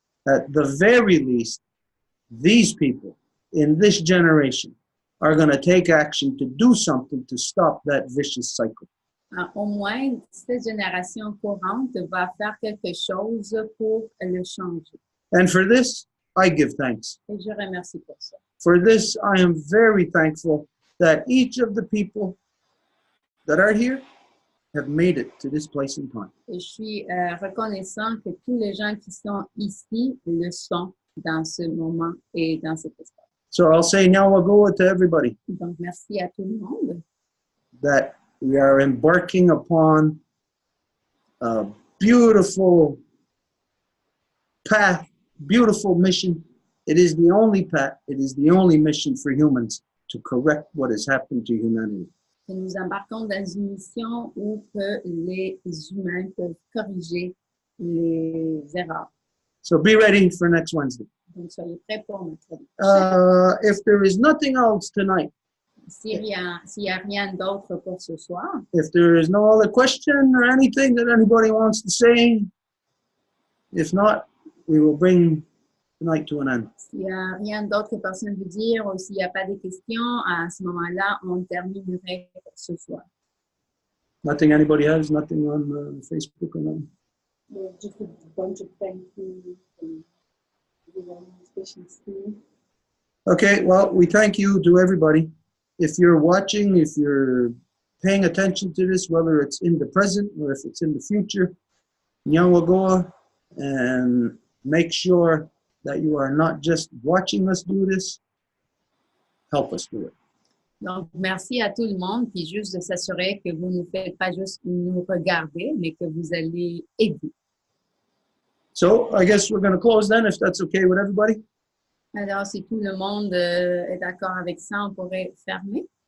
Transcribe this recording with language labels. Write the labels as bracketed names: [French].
[English] At the very least, these people in this generation are going to take action to do something to stop that vicious cycle. [French] Au moins, cette génération courante va faire quelque chose pour le changer. [English] And for this, I give thanks. [French] Et je remercie pour ça. [English] For this, I am very thankful that each of the people that are here have made it to this place in time. [French] Et je suis reconnaissant que tous les gens qui sont ici le sont dans ce moment et dans cet espace. [English] So I'll say now we'll go to everybody [French] Donc, merci à tout le monde. [English] that we are embarking upon a beautiful path, beautiful mission. It is the only path, it is the only mission for humans to correct what has happened to humanity. [French] Et nous embarquons dans une mission où que les humains peuvent corriger les erreurs. [English] So be ready for next Wednesday. [French] Donc, soyez prêts pour mercredi prochain. [English] If there is nothing else tonight, [French] S'il y a rien d'autre pour ce soir, [English] if there is no other question or anything that anybody wants to say, if not, we will bring tonight to an end. [French] S'il n'y a rien d'autre que personne veut dire ou s'il n'y a pas de questions, à ce moment-là, on terminerait pour ce soir. [English] Nothing anybody has, nothing on Facebook or nothing. Just a bunch of thank you and everyone's patience too. Okay, well, we thank you to everybody. If you're watching, if you're paying attention to this, whether it's in the present or if it's in the future, Nyawagoa, and make sure that you are not just watching us do this, help us do it. [French] Donc, merci à tout le monde, puis juste de s'assurer que vous ne faites pas juste nous regarder, mais que vous allez aider. [English] So I guess we're going to close then, if that's okay with everybody. [French] Alors, si tout le monde est d'accord avec ça, on pourrait fermer.